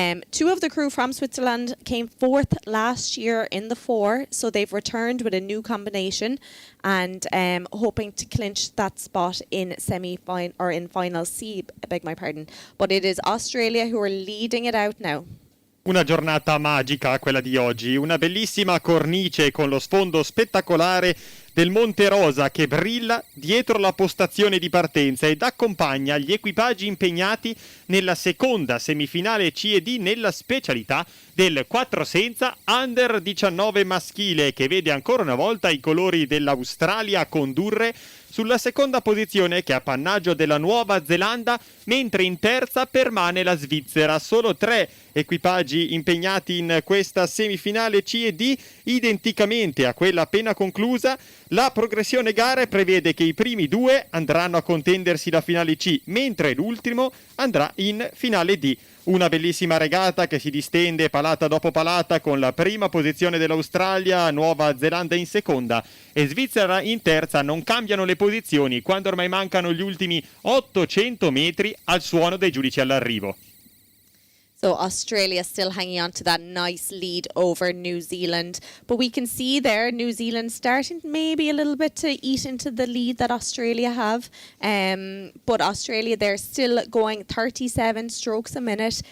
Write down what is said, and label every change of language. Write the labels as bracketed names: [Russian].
[English] Two of the crew from Switzerland came fourth last year in the 4, so they've returned with a new combination and hoping to clinch that spot in semi-final or in final C, I beg my pardon. But it is Australia who are leading it out now. [Italian] Una giornata magica quella di oggi, una bellissima cornice con lo sfondo spettacolare del Monte Rosa che brilla dietro la postazione di partenza ed accompagna gli equipaggi impegnati nella seconda semifinale C&D nella specialità del 4 senza Under 19 maschile, che vede ancora una volta i colori dell'Australia condurre sulla seconda posizione, che è appannaggio della Nuova Zelanda, mentre in terza permane la Svizzera. Solo 3 equipaggi impegnati in questa semifinale C&D, identicamente a quella appena conclusa. La progressione gare prevede che i primi 2 andranno a contendersi la finale C, mentre l'ultimo andrà in finale D. Una bellissima regata che si distende palata dopo palata, con la prima posizione dell'Australia, Nuova Zelanda in seconda e Svizzera in terza. Non cambiano le posizioni quando ormai mancano gli ultimi 800 metri al suono dei giudici all'arrivo. [English] So Australia still hanging on to that nice lead over New Zealand. But we can see there New Zealand starting maybe a little bit to eat into the lead that Australia have. But Australia, they're still going 37 strokes a minute.